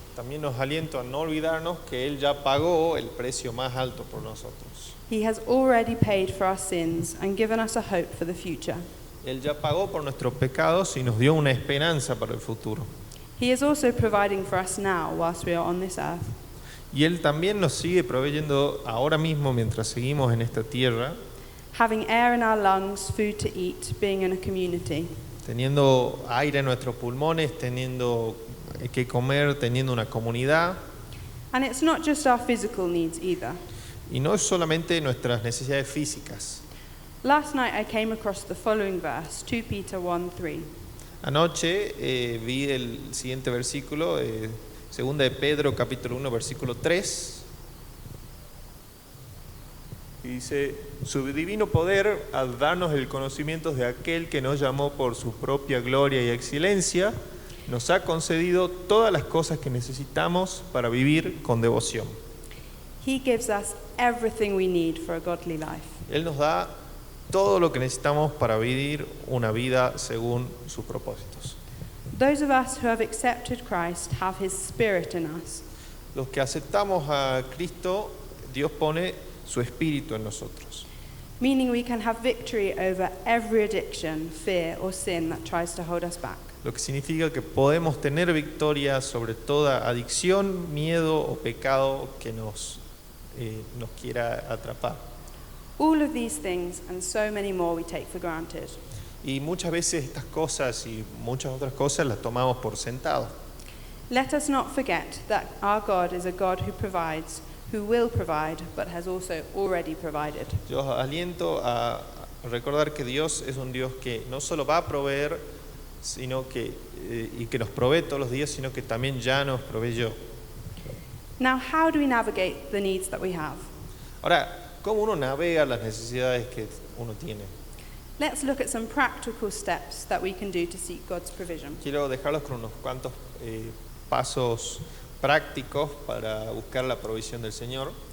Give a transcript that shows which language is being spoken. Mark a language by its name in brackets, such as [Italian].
[Spanish] también nos aliento a no olvidarnos que Él ya pagó el precio más alto por nosotros. [English] He has already paid for our sins and given us a hope for the future. [Spanish] Él ya pagó por nuestros pecados y nos dio una esperanza para el futuro. [English] He is also providing for us now whilst we are on this earth. [Spanish] Y Él también nos sigue proveyendo ahora mismo mientras seguimos en esta tierra, [English] Having air in our lungs, food to eat, being in a community. [Spanish] teniendo aire en nuestros pulmones, teniendo que comer, teniendo una comunidad. [English] And it's not just our physical needs either. [Spanish] Y no es solamente nuestras necesidades físicas. [English] Last night I came across the following verse, 2 Peter 1:3. [Spanish] Anoche vi el siguiente versículo, segunda de Pedro capítulo 1 versículo 3. Y dice: su divino poder al darnos el conocimiento de aquel que nos llamó por su propia gloria y excelencia, nos ha concedido todas las cosas que necesitamos para vivir con devoción. [English] He gives us everything we need for a godly life. [Spanish] Él nos da todo lo que necesitamos para vivir una vida según sus propósitos. [English] Those of us who have accepted Christ have His Spirit in us. [Spanish] Los que aceptamos a Cristo, Dios pone su espíritu en nosotros. [English] Meaning we can have victory over every addiction, fear, or sin that tries to hold us back. [Spanish] Lo que significa que podemos tener victoria sobre toda adicción, miedo o pecado que nos quiera atrapar. [English] All of these things and so many more we take for granted. [Spanish] Y muchas veces estas cosas y muchas otras cosas las tomamos por sentado. [English] Let us not forget that our God is a God who provides, who will provide, but has also already provided. [Spanish] Yo os aliento a recordar que Dios es un Dios que no solo va a proveer, sino que y que nos provee todos los días, sino que también ya nos proveyó. [English] Now, how do we navigate the needs that we have? [Spanish] Ahora, ¿cómo uno navega las necesidades que uno tiene? [English] Let's look at some practical steps that we can do to seek God's provision. [Spanish] Quiero dejarlos con unos cuantos pasos prácticos para buscar la provisión del Señor.